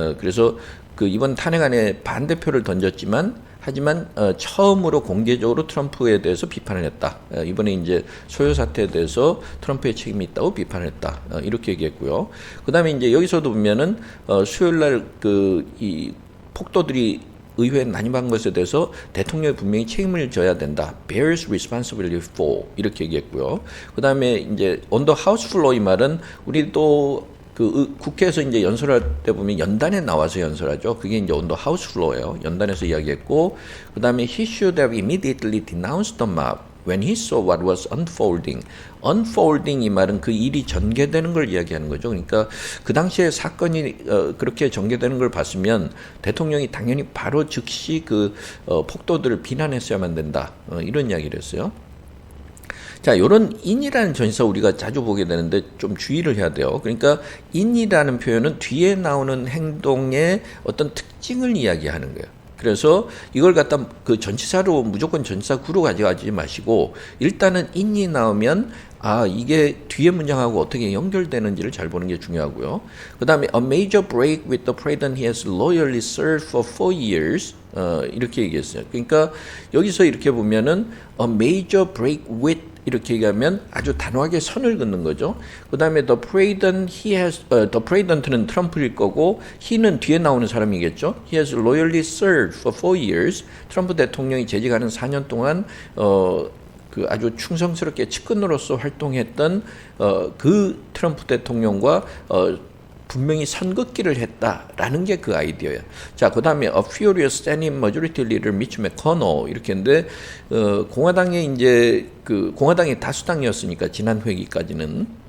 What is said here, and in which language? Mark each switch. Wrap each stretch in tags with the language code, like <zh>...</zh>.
<ko>그래서 그 이번 탄핵안에 반대표를 던졌지만 하지만 처음으로 공개적으로 트럼프에 대해서 비판을 했다. 이번에 이제 소요 사태에 대해서 트럼프의 책임이 있다고 비판을 했다. 이렇게 얘기했고요. 그다음에 이제 여기서도 보면은 수요일 날 그 이 폭도들이 의회에 난입한 것에 대해서 대통령이 분명히 책임을 져야 된다.</ko> <en>bears responsibility for</en> <ko>이렇게 얘기했고요. 그다음에 이제</ko> <en>on the house floor</en> <ko>이 말은 우리도 그 국회에서 이제 연설할 때 보면 연단에 나와서 연설하죠. 그게 이제</ko> <en>on the house floor예요.</en> <ko>연단에서 이야기했고, 그다음에</ko> <en>he should have immediately denounced the mob when he saw what was unfolding.</en> <ko>unfolding 이 말은 그 일이 전개되는 걸 이야기하는 거죠. 그러니까 그 당시에 사건이 그렇게 전개되는 걸 봤으면 대통령이 당연히 바로 즉시 그 폭도들을 비난했어야만 된다. 이런 이야기를 했어요. 자, 요런 in이라는 전치사 우리가 자주 보게 되는데 좀 주의를 해야 돼요. 그러니까 in이라는 표현은 뒤에 나오는 행동의 어떤 특징을 이야기하는 거예요. 그래서 이걸 갖다 그 전치사로 무조건 전치사 구로 가져가지 마시고, 일단은 in이 나오면 이게 뒤에 문장하고 어떻게 연결되는지를 잘 보는 게 중요하고요. 그 다음에</ko> <en>a major break with the president he has loyally served for 4 years.</en> <ko>이렇게 얘기했어요. 그러니까 여기서 이렇게 보면은</ko> <en>a major break with</en> <ko>이렇게 얘기하면 아주 단호하게 선을 긋는 거죠. 그 다음에 the president는 트럼프일 거고, he는 뒤에 나오는 사람이겠죠.</ko> <en>He has loyally served for 4 years.</en> <ko>트럼프 대통령이 재직하는 4년 동안 그 아주 충성스럽게 측근으로서 활동했던 그 트럼프 대통령과 분명히 선긋기를 했다라는 게 그 아이디어예요. 자, 그 다음에</ko> <en>a furious standing majority leader</en> <ko>Mitch McConnell 이렇게 했는데, 공화당의 이제 그 공화당이 다수당이었으니까 지난 회기까지는.</ko>